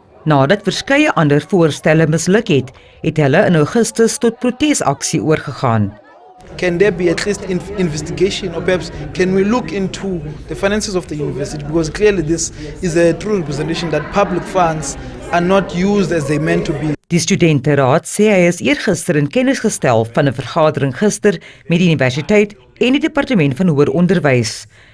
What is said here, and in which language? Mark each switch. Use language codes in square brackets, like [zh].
[af] Nadat verskeie ander voorstelle misluk het, het hulle in Augustus tot protesaksie oorgegaan. [en] Can there be at least investigation, or perhaps can we look into the finances of the university, because clearly this is a true representation that public funds are not used as they meant to be. [af] Die studenteraad sê hy is eergister in kennis gestel van 'n vergadering gister met die universiteit en die departement van hoër onderwys.